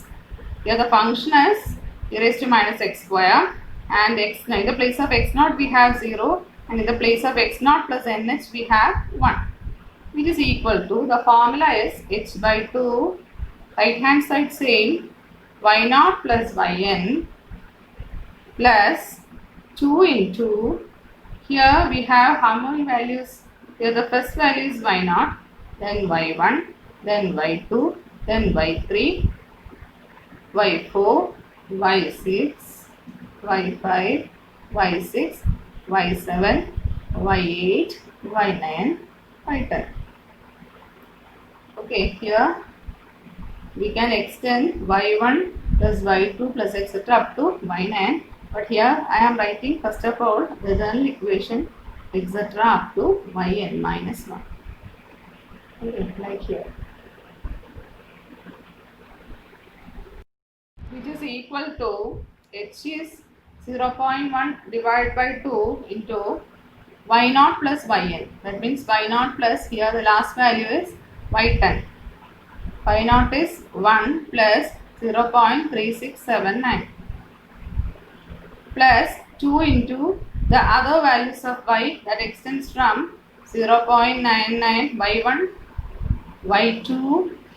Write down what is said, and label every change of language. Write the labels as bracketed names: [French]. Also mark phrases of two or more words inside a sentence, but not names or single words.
[English] Here the function is e raised to minus x square, and x, in the place of x naught we have 0 and in the place of x naught plus nh we have 1. which is equal to, the formula is h by 2, right hand side same, y0 plus yn plus 2 into, here we have how many values? Here the first value is y0, then y1, then y2, then y3, y4, y6, y5, y6, y7, y8, y9, y10. Okay, here we can extend y1 plus y2 plus etc. up to y9. But here I am writing first of all the general equation etc. up to yn minus 1. Okay, like here. Which is equal to, h is 0.1 divided by 2 into y0 plus yn. That means y0 plus, here the last value is y10. y0 is 1 plus 0.3679 plus 2 into the other values of y that extends from 0.99, y1, y2,